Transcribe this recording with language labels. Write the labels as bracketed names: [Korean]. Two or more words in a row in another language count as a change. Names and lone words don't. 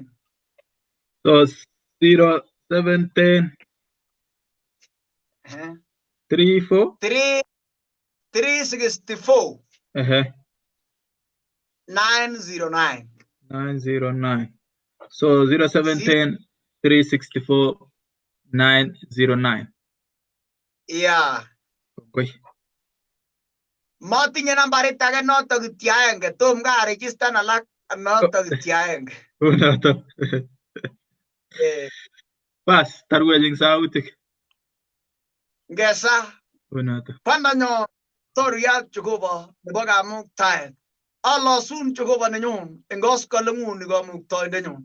[English] So 0710 34 364 909. 909. So 0710 364 909. Yeah. Okay. [Kalenjin] Matinye nambarit age notok kityo aenge tom ka register alak notok kityo aenge. Unotok. Bas, tarwech eng sautik. Ngesa. Unotok. Pandanyo toriat Jehova nebo kamuktaet. Alosun Jehova nenyun eng koskoleng'ung ni kamuktoindenyun.